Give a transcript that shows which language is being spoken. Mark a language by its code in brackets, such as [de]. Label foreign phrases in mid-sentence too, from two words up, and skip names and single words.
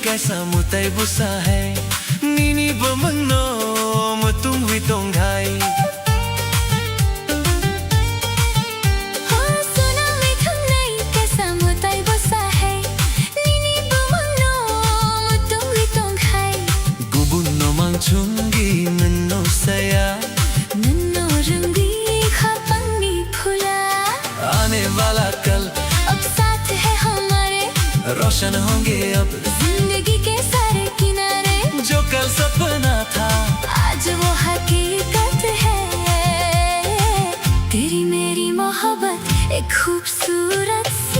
[trp] samutay busahay Nini bamano matung witong hai Chungi nano saya नन्नो रंगी खपंगी फुला [hi] आने वाला कल अब साथ है हमारे रोशन होंगे अब जिंदगी के सारे किनारे जो कल सपना था आज वो हकीकत है तेरी मेरी मोहब्बत एक खूबसूरत सी